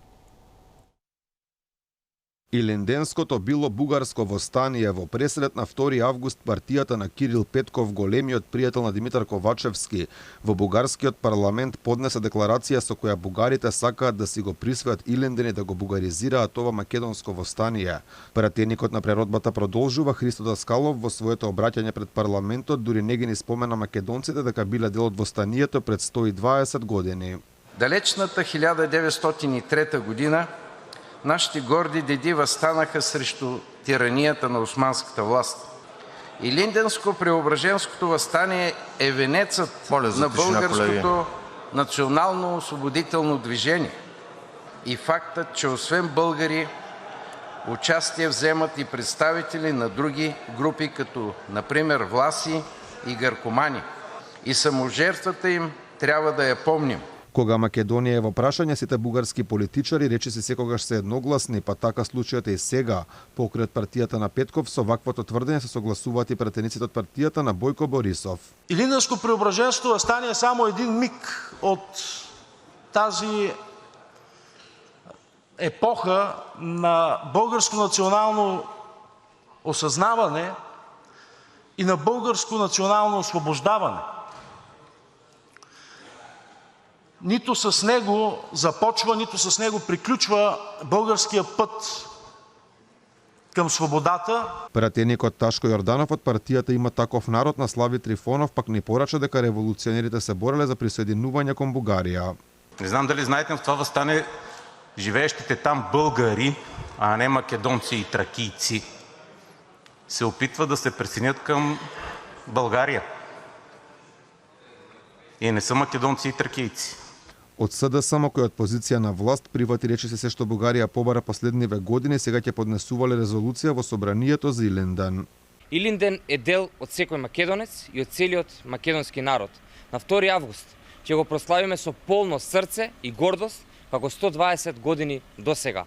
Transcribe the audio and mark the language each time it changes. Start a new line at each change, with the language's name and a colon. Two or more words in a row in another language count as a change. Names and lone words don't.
Macedonian: Илинденското било бугарско востание во пресред на 2 август партијата на Кирил Петков, големиот пријател на Димитар Ковачевски, во бугарскиот парламент поднесе декларација со која бугарите сакаат да си го присвојат Илинден и да го бугаризираат ова македонско востание. Пратеникот на преродбата продолжува Христо Даскалов во своето обраќање пред парламентот, дури не ги ни спомена македонците дека биле дел од востанието пред 120 години.
Bulgarian: Далечната 1903 година нашите горди деди възстанаха срещу тиранијата на османската власт. Илинденско-Преображенското въстание е венецът на българското национално-освободително движение и фактът, че освен българи участие вземат и представители на други групи, като например власи и гъркомани. И саможертвата им трябва да я помним.
Macedonian: Кога Македонија е во прашање, сите бугарски политичари речиси секогаш се едногласни, па така случајот е и сега. Покрај партијата на Петков, со ваквото тврдење се согласуваат и пратениците од партијата на Бојко Борисов.
Bulgarian: Илинденско-Преображенското въстание е само един миг от тази епоха на българско национално осъзнаване и на българско национално освобождаване. Нито с него започва, нито с него приключва българския път към свободата.
Macedonian: Пратеникот Ташко Јорданов од партијата Има таков народ на Слави Трифонов пак ни порача дека револуционерите се бореле за присоединување кон Бугарија.
Bulgarian: Не знам дали знаете, но в това въстане живеещите там българи, а не македонци и тракийци, се опитват да се присъединят към България. И не са македонци и тракийци.
Macedonian: Од СДСМ, кој од позиција на власт прифати речиси се што Бугарија побара последниве години, сега ќе поднесувале резолуција во собранието за Илинден. Илинден е дел од секој македонец и од целиот македонски народ. На 2 август ќе го прославиме со полно срце и гордост, како 120 години до сега.